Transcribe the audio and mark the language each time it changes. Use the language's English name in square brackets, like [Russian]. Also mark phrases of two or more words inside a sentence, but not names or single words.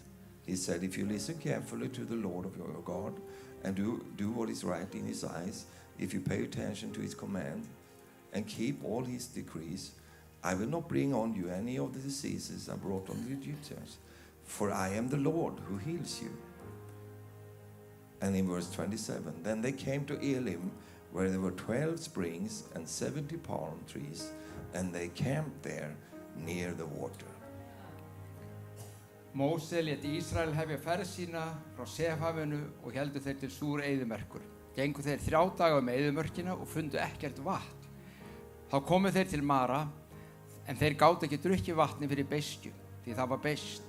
[English] He said, "If you listen carefully to the Lord of your God and do what is right in his eyes, if you pay attention to his command and keep all his decrees, I will not bring on you any of the diseases I brought on the Egyptians, for I am the Lord who heals you." And in verse 27, then they came to Elim, where there were 12 springs and 70 palm trees, and they camped there near the water. [Icelandic] Móse lét Ísrael hefja ferð sína frá Sefhafinu og héldu þeir til Súr eyðimerkur. Gengu þeir 3 daga eyðimörkina og fundu ekkert vatn. Þá komu þeir til Mara, en þeir gátu ekki drukkið vatni fyrir beiskju, því það var beiskt.